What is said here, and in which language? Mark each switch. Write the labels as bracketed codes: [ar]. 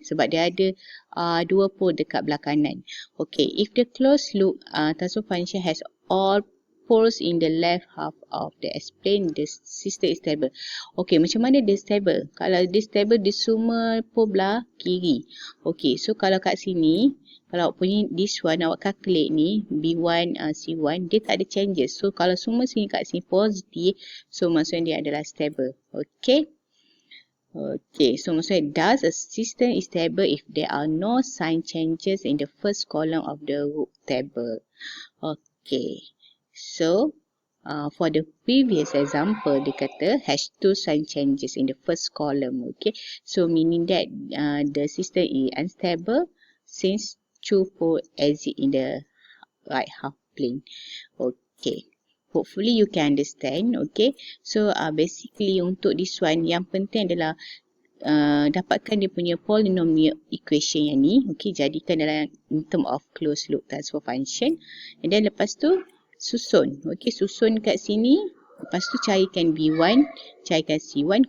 [ms] Sebab dia ada dua pole dekat belah kanan. [en] Okay. If the closed loop transfer function has all poles in the left half of the S-plane, the system is stable. [ms] Okay, macam mana dia stable? Kalau dia stable, dia semua pole belah kiri. Okay, so kalau kat sini, kalau awak punya this one, awak calculate ni, B1, C1, dia tak ada changes. So, kalau semua sini kat sini positif, so maksudnya dia adalah stable. Okay. [en] Okay, [ms] so maksudnya, [en] does a system is stable if there are no sign changes in the first column of the root table? Okay. So, for the previous example, [ms] dia kata [en] has two sign changes in the first column. Okay, so meaning that the system is unstable since two poles exist in the right half plane. Okay, hopefully you can understand. Okay, so basically [ms] untuk this one, yang penting adalah dapatkan dia punya polynomial equation yang ni. Okay, jadikan dalam [en] in term of closed loop transfer function, and then [ms] lepas tu susun. Okey, susun kat sini. Lepas tu carikan B1, carikan C1.